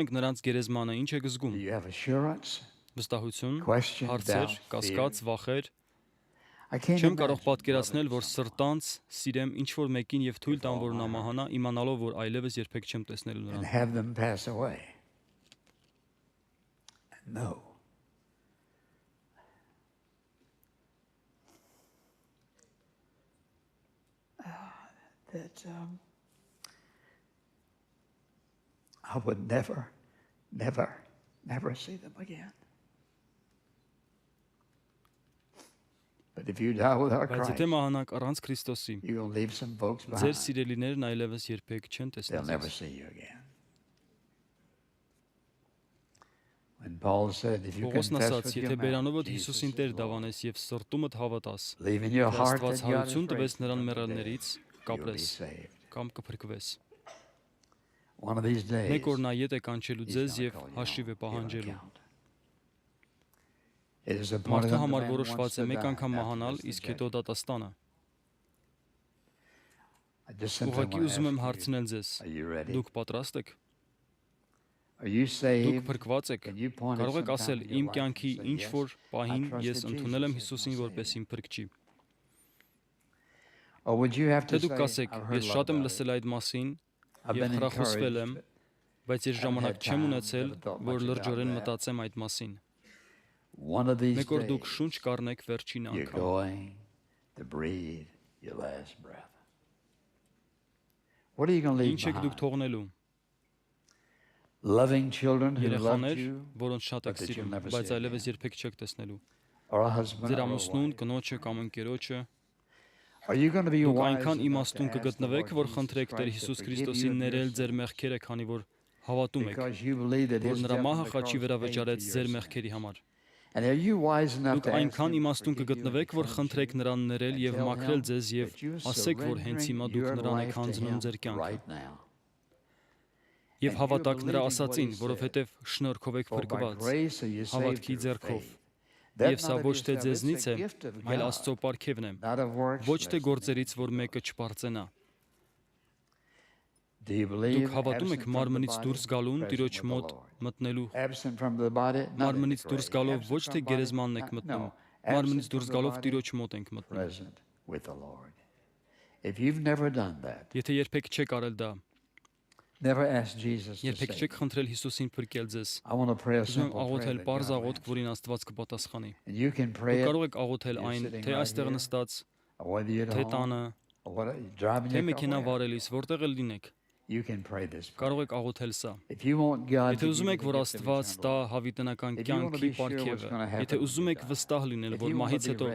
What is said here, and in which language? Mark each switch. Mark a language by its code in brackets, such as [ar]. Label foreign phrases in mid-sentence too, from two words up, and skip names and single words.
[hy] ենք նրանց գերեզմանը, ինչ եք զգում։ Վստահություն, հարցեր, կասկած, վախեր։ Չեմ կարող պատկերացնել, որ սրտանց սիրեմ ինչ-որ մեկին եւ թույլ տամ, որ նա մահանա, իմանալով, որ այլևս երբեք չեմ տեսնելու նրան։ [en] That I would never see them again. But if you die without [hy] Բայց [en] Christ, [hy] եթե մահանաք առանց Քրիստոսի, [en] you're going to leave some folks [hy] ձեր [en] behind. [hy] սիրելիներն այլևս երբեք չեն [en] They'll never [hy] տեսնի։ [en] see you again. When Paul said, if you [hy] Պողոսն [en] confess [hy] ասաց, [en] with [hy] եթե [en] your [hy] բերանովդ [en] mouth Jesus [hy] Հիսուսին [en] is [hy] Տեր [en] Lord, [hy] դավանես եւ սրտումդ հավատաս, [en] believe in your [hy] թե [en] heart [hy] Աստված [en] that God is [hy] հարություն տվեց [en] raised [hy] նրան [en] from the [hy] մեռելներից, [en] dead, you'll be [hy] կապրես [en] saved. [hy] կամ կփրկվես։ [en] One of these days, [hy] Մեկ օր նա ետ է կանչելու [en] he's [hy] ձեզ [en] gonna [hy] եւ [en] call you [hy] հաշիվ է [en] on, give an [hy] պահանջելու։ [en] account. It is appointed [hy] Մարդու [en] unto [hy] համար [en] man [hy] որոշված [en] once [hy] է [en] to [hy] մեկ [en] die, [hy] անգամ [en] and [hy] մահանալ, [en] afterwards the [hy] իսկ հետո [en] judgment. [hy] դատաստանը։ [en] I just simply [hy] Ուղղակի [en] want to [hy] ուզում եմ [en] ask you, [hy] հարցնել ձեզ. [en] are you ready? [hy] Դուք պատրաստ եք։ [en] Are you [hy] Դուք [en] saved? [hy] փրկված եք։ [en] Can you point at [hy] Կարող եք [en] some [hy] ասել [en] time in [hy] իմ [en] your life [hy] կյանքի [en] and say, [hy] ինչ [en] yes, [hy] որ պահին [en] I [hy] ես [en] trusted [hy] ընդունել եմ [en] Jesus as [hy] Հիսուսին [en] my [hy] որպես [en] Savior. [hy] իմ փրկչի։ [en] Or would you have [hy] Թե [en] to [hy] դուք [en] say, [hy] կասեք, [en] I've heard a [hy] ես [en] lot [hy] շատ եմ [en] about it. [hy] լսել այդ մասին [en] I've [hy] եւ [en] been [hy] խրախուսվել եմ, [en] encouraged, [hy] բայց ես [en] haven't [hy] ժամանակ [en] had [hy] չեմ [en] time, [hy] ունեցել, [en] never thought [hy] որ [en] much about [hy] լրջորեն [en] that. [hy] մտածեմ այդ մասին։ [en] One of these [hy] Մեկ օր դուք [en] days, [hy] շունչ կառնեք վերջին [en] you're [hy] անգամ։ [en] going to breathe your last breath. What are you going to leave [hy] Ինչ եք դուք [en] behind? [hy] թողնելու։ [en] Loving children who loved [hy] Երեխաներ, [en] you, [hy] որոնց շատ [en] but [hy] եք [en] that you'll [hy] սիրում, [en] never [hy] բայց [en] see [hy] այլևս [en] again. [hy] երբեք չեք տեսնելու։ [en] Or a husband [hy] Ձեր [en] or a [hy] ամուսնուն, [en] wife. [hy] կնոջը կամ ընկերոջը։ [en] Are you going to be [hy] Դուք [en] wise [hy] այնքան [en] enough to [hy] իմաստուն [en] ask the [hy] կգտնվեք, [en] Lord [hy] որ [en] Jesus [hy] խնդրեք Տեր [en] Christ to [hy] Հիսուս [en] forgive [hy] Քրիստոսին [en] you of your [hy] ներել ձեր [en] sins? [hy] մեղքերը, քանի որ հավատում եք, [en] Because you believe that [hy] որ [en] his [hy] նրա [en] death on [hy] մահը [en] the [hy] խաչի [en] cross [hy] վրա [en] paid for [hy] վճարեց [en] your [hy] ձեր [en] sins. [hy] մեղքերի համար։ [en] And are you wise enough [hy] Դուք [en] to ask [hy] այնքան [en] him to [hy] իմաստուն [en] forgive you [hy] կգտնվեք, [en] and [hy] որ [en] cleanse [hy] խնդրեք [en] you [hy] նրան ներել [en] and [hy] եւ [en] tell [hy] մաքրել [en] him [hy] ձեզ եւ [en] that you're [hy] ասեք, որ հենց հիմա [en] surrendering [hy] դուք [en] your [hy] նրան եք [en] life to [hy] հանձնում [en] him [hy] ձեր կյանքը։ [en] right now. [hy] Եւ [en] And [hy] հավատաք [en] you're [hy] նրա [en] believing what [hy] ասածին, [en] he said. [hy] որովհետեւ շնորհքով եք [en] For by [hy] փրկված, [en] grace are you saved [hy] հավատքի [en] through [hy] ձեռքով։ [en] faith. That [hy] Եվ սա [en] not of [hy] ոչ թե [en] yourself, [hy] ձեզնից [en] it's a [hy] է, [en] gift of [hy] այլ [en] God, [hy] Աստծո պարգևն է, [en] not of works, [hy] ոչ թե [en] lest [hy] գործերից, [en] any [hy] որ [en] should [hy] մեկը [en] boast. [hy] չպարծենա։ [en] Do you [hy] Դուք [en] believe [hy] հավատում եք [en] absent from the [hy] մարմնից [en] body, [hy] դուրս գալուն [en] present [hy] Տիրոջ [en] with the [hy] մոտ [en] Lord? [hy] մտնելու։ [en] Absent from the body, not in the [hy] Մարմնից դուրս [en] grave. [hy] գալով [en] Absent [hy] ոչ [en] from [hy] թե [en] body, [hy] գերեզմանն եք [en] not- [hy] մտնում, [en] no. [hy] մարմնից [en] Absent [hy] դուրս [en] from the [hy] գալով [en] body, [hy] Տիրոջ մոտ ենք մտնում։ [en] present with the Lord. If you've never done that, [hy] Եթե երբեք չեք արել դա, [en] never ask Jesus to [hy] երբեք [en] save [hy] չեք [en] you. [hy] խնդրել Հիսուսին փրկել ձեզ, [en] I want to pray a [hy] ուզում եմ [en] simple prayer [hy] աղոթել [en] that [hy] པարզ [en] God will [hy] աղոթք, [en] answer. [hy] որին Աստված կպատասխանի։ [en] And you can pray [hy] Դուք [en] it, [hy] կարող եք աղոթել [en] You're [hy] այն, [en] sitting [hy] թե [en] right [hy] այստեղ [en] here. [hy] նստած, [en] or whether you're at [hy] թե [en] home, [hy] տանը, [en] or whether you're driving [hy] թե [en] your [hy] մեքենա [en] car, wherever. [hy] վարելիս, որտեղ էլ լինեք, [en] You can pray this prayer. [hy] կարող եք աղոթել սա։ [en] If you want God [hy] Եթե [en] to [hy] ուզում [en] give you [hy] եք, [en] the [hy] որ [en] gift of [hy] Աստված [en] eternal [hy] տա [en] life, [hy] հավիտենական [en] if you want to [hy] կյանքի [en] be sure what's [hy] պարգևը, [en] going to happen [hy] եթե [en] when [hy] ուզում [en] you [hy] եք [en] die, [hy] վստահ լինել, [en] if [hy] որ [en] you want [hy] մահից [en] to be [hy] հետո